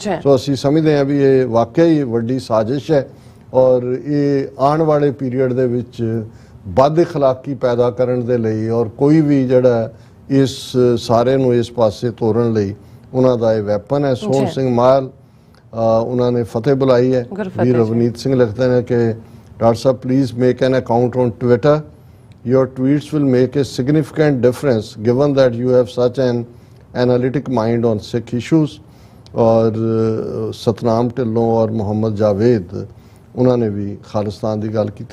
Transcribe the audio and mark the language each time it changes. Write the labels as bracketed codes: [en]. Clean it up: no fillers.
[pa] ਸੋ ਅਸੀਂ ਸਮਝਦੇ ਹਾਂ ਵੀ ਇਹ ਵਾਕਿਆ ਹੀ ਵੱਡੀ ਸਾਜ਼ਿਸ਼ ਹੈ, ਔਰ ਇਹ ਆਉਣ ਵਾਲੇ ਪੀਰੀਅਡ ਦੇ ਵਿੱਚ ਬਦ ਇਖਲਾਕੀ ਪੈਦਾ ਕਰਨ ਦੇ ਲਈ, ਔਰ ਕੋਈ ਵੀ ਜਿਹੜਾ ਇਸ ਸਾਰੇ ਨੂੰ ਇਸ ਪਾਸੇ ਤੋਰਨ ਲਈ ਉਹਨਾਂ ਦਾ ਇਹ ਵੈਪਨ ਹੈ। ਸੋਹਣ ਸਿੰਘ ਮਾਲ ਉਹਨਾਂ ਨੇ ਫਤਿਹ ਬੁਲਾਈ ਹੈ। [en] ਵੀ ਰਵਨੀਤ ਸਿੰਘ [pa] ਲਿਖਦੇ ਨੇ ਕਿ doctor Sahib [en] Please make an account on Twitter, your tweets will make a significant difference given that you have such an analytic mind on Sikh issues। [hi] और सतनाम ढिल्लों और मोहम्मद जावेद उन्होंने भी खालिस्तान की गल की।